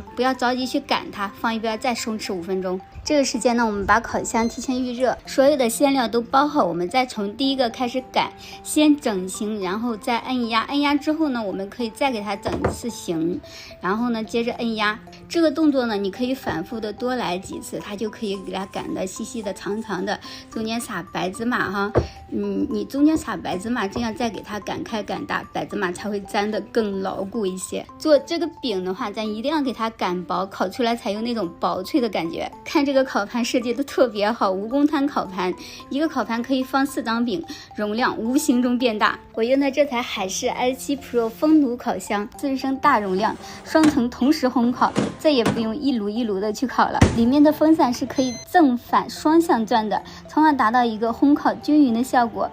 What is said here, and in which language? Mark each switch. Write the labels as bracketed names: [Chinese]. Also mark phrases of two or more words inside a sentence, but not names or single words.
[Chinese] 不要着急去擀它，放一邊再鬆弛5分鐘。這個時間呢，我們把烤箱提前預熱，所有的餡料都包好，我們再從第一個開始擀，先整形，然後再按壓。按壓之後呢，我們可以再給它整一次形，然後呢，接着按壓。這個動作呢，你可以反覆的多來幾次，它就可以給它擀的細細的、長長的，中間撒白芝麻哈。你中間撒白芝麻，這樣再給它擀開擀大，白芝麻才會粘得更牢固一些。做這個餅的話，咱一定要給它擀薄，烤出來才有那種薄脆的感覺。看這個烤盤設計的特別好，蜈蚣炭烤盤，一個烤盤可以放4張餅，容量無形中變大。我用的這台海仕 i7 Pro 風爐烤箱，4升大容量，雙層同時烘烤，這也不用一爐一爐的去烤了。裡面的風扇是可以正反雙向轉的，從而達到一個烘烤均勻的效果。